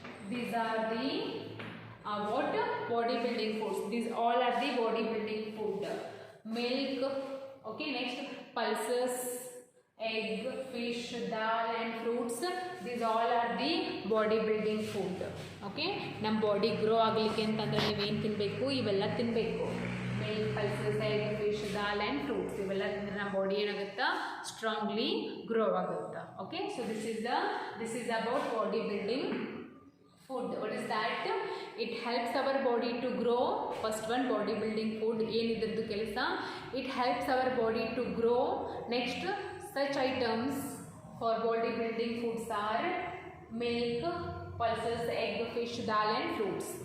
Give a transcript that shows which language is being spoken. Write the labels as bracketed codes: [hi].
[en] These are the what bodybuilding foods. These all are the bodybuilding food. Milk. Okay, next pulses, egg, fish, dal and fruits. These all are the bodybuilding food. [kn] Okay, ನಮ್ಮ body grow ಆಗಲಿಕ್ಕೆ ಅಂತಂದ್ರೆ ನೀವೇನು ತಿನ್ನಬೇಕು, ಇವೆಲ್ಲ ತಿನ್ನಬೇಕು. Milk, pulses, egg, fish, dal and fruits ಇವೆಲ್ಲ ತಿಂದರೆ ನಮ್ಮ ಬಾಡಿ ಏನಾಗುತ್ತಾ ಸ್ಟ್ರಾಂಗ್ಲಿ ಗ್ರೋ ಆಗುತ್ತಾ. [en] Okay, so this is about body building food. What is that? It helps our body to grow. First one, body building food. [kn] ಏನಿದ್ರದ್ದು ಕೆಲಸ? [en] It helps our body to grow. Next, such items for body building foods are milk, pulses, egg, fish, dal and fruits.